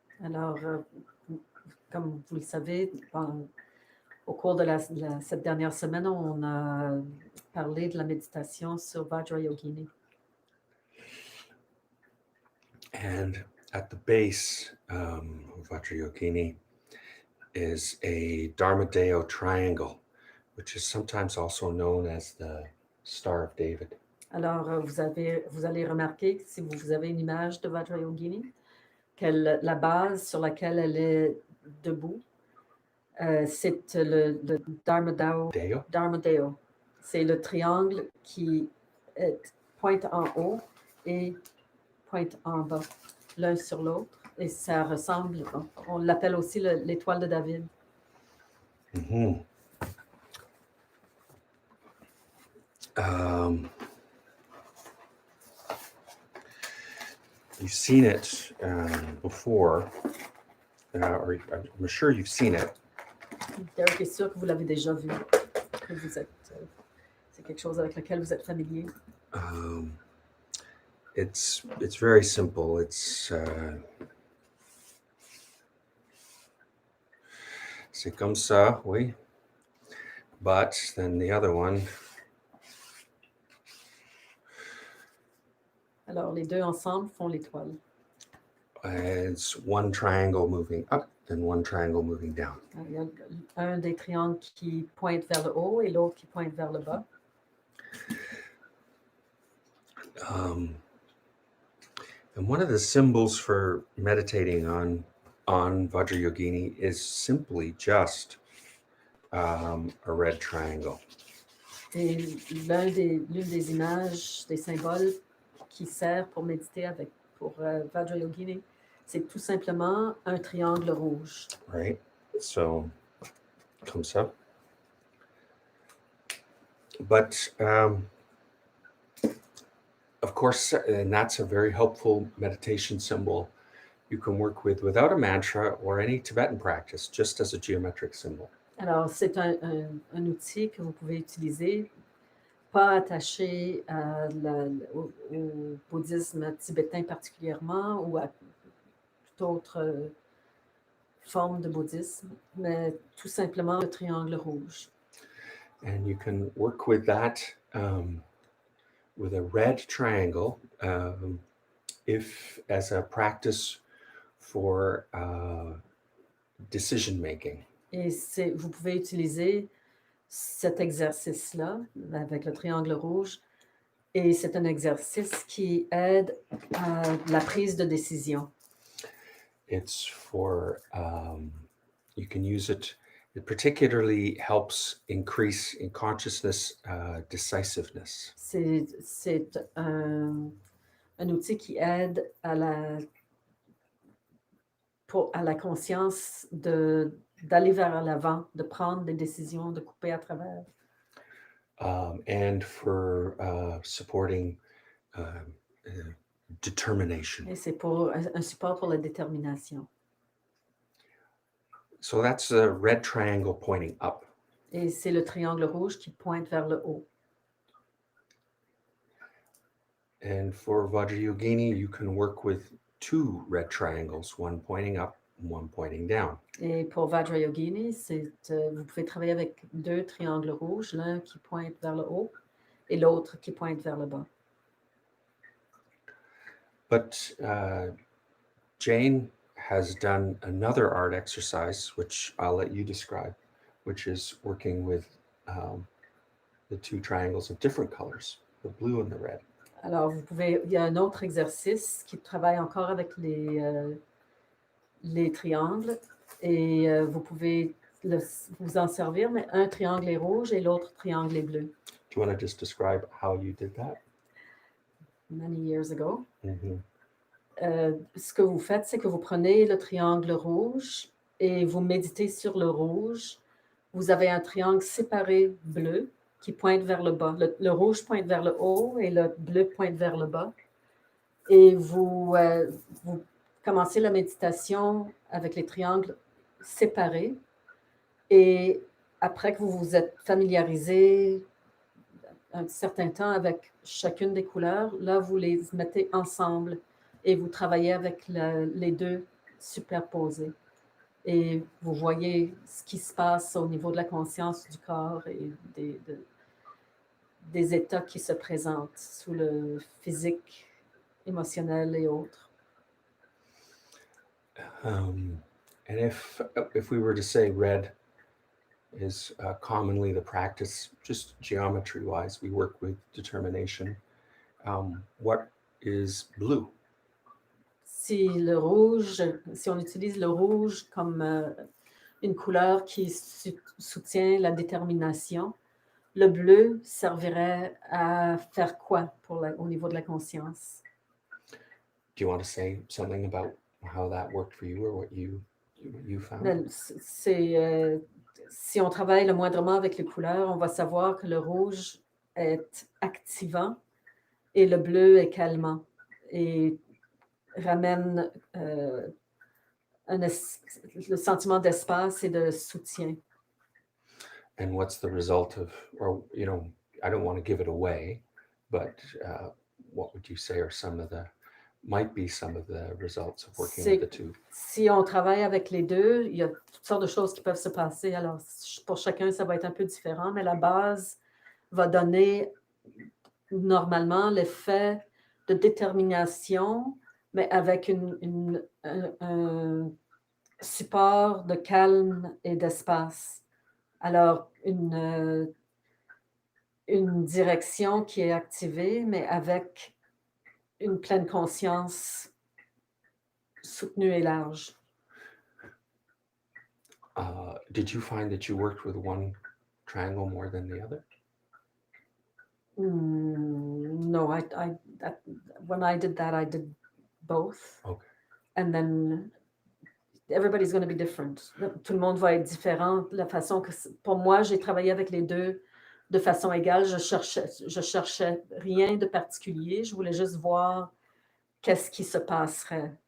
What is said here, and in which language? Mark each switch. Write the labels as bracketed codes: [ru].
[fr] Alors, comme vous le savez, au cours de cette dernière semaine, on a parlé de la méditation sur Vajrayogini. [en] And at the base of Vajrayogini is a Dharmadeo triangle, which is sometimes also known as the Star of David. [fr] Alors, vous allez remarquer, si vous avez une image de Vajrayogini, que la base sur laquelle elle est debout, c'est le Dharmadeo. C'est le triangle qui pointe en haut et pointe en bas, l'un sur l'autre. Et ça ressemble, on l'appelle aussi l'étoile de David. Mm-hmm. [en] You've seen it before, or I'm sure you've seen it. [fr] Derek est sûr que vous l'avez déjà vu, que c'est quelque chose avec lequel vous êtes familier. [en] It's very simple. [fr] C'est comme ça, oui. [en] But then the other one. [fr] Alors, les deux ensemble font l'étoile. [en] It's one triangle moving up and one triangle moving down. [fr] Il y a un des triangles qui pointe vers le haut et l'autre qui pointe vers le bas. [en] And one of the symbols for meditating on Vajrayogini is simply just a red triangle. [fr] Et l'une des images, des symboles qui sert pour méditer pour Vajrayogini, c'est tout simplement un triangle rouge. [en] Right. So, [fr] comme ça. [en] But of course, and that's a very helpful meditation symbol you can work with without a mantra or any Tibetan practice, just as a geometric symbol. [fr] Alors, c'est un outil que vous pouvez utiliser, pas attaché au bouddhisme tibétain particulièrement ou à toute autre forme de bouddhisme, mais tout simplement le triangle rouge. [en] And you can work with that with a red triangle if as a practice for decision making. [fr] Et vous pouvez utiliser cet exercice-là avec le triangle rouge et c'est un exercice qui aide à la prise de décision. [en] It's for, you can use it, it particularly helps increase in consciousness decisiveness. [fr] C'est un outil qui aide à la conscience d'aller vers l'avant, de prendre des décisions, de couper à travers. [en] And for supporting determination. [fr] Et c'est pour un support pour la détermination. [en] So that's a red triangle pointing up. [fr] Et c'est le triangle rouge qui pointe vers le haut. [en] And for Vajrayogini, you can work with two red triangles, one pointing up and one pointing down. [fr] Et pour Vajrayogini, vous pouvez travailler avec deux triangles rouges, l'un qui pointe vers le haut et l'autre qui pointe vers le bas. [en] But Jane has done another art exercise, which I'll let you describe, which is working with the two triangles of different colors, the blue and the red. [fr] Alors, il y a un autre exercice qui travaille encore avec les triangles et vous pouvez vous en servir, mais un triangle est rouge et l'autre triangle est bleu. [en] Do you want to just describe how you did that? Many years ago. Mm-hmm. [fr] Ce que vous faites, c'est que vous prenez le triangle rouge et vous méditez sur le rouge. Vous avez un triangle séparé bleu qui pointe vers le bas. Le rouge pointe vers le haut et le bleu pointe vers le bas. Et vous commencez la méditation avec les triangles séparés. Et après que vous vous êtes familiarisé un certain temps avec chacune des couleurs, là, vous les mettez ensemble et vous travaillez avec les deux superposés. Et vous voyez ce qui se passe au niveau de la conscience du corps et des états qui se présentent sous le physique, émotionnel et autres. [en] And if we were to say red is commonly the practice, just geometry-wise, we work with determination. What is blue? [fr] Si on utilise le rouge comme une couleur qui soutient la détermination, le bleu servirait à faire quoi au niveau de la conscience? [en] Do you want to say something about how that worked for you or what you found? [fr] Ben, si on travaille le moindrement avec les couleurs, on va savoir que le rouge est activant et le bleu est calmant et ramène le sentiment d'espace et de soutien. [en] And what's the result of, or, I don't want to give it away, but what would you say are might be some of the results of working with the two? [fr] Si on travaille avec les deux, il y a toutes sortes de choses qui peuvent se passer. Alors, pour chacun, ça va être un peu différent, mais la base va donner normalement l'effet de détermination, mais avec un support de calme et d'espace. Alors, une direction qui est activée, mais avec une pleine conscience soutenue et large. [en] Did you find that you worked with one triangle more than the other? No, when I did that, I did both. Okay. And then everybody's going to be different. [fr] Tout le monde va être différent. La façon que, pour moi, j'ai travaillé avec les deux de façon égale. Je cherchais rien de particulier. Je voulais juste voir qu'est-ce qui se passerait.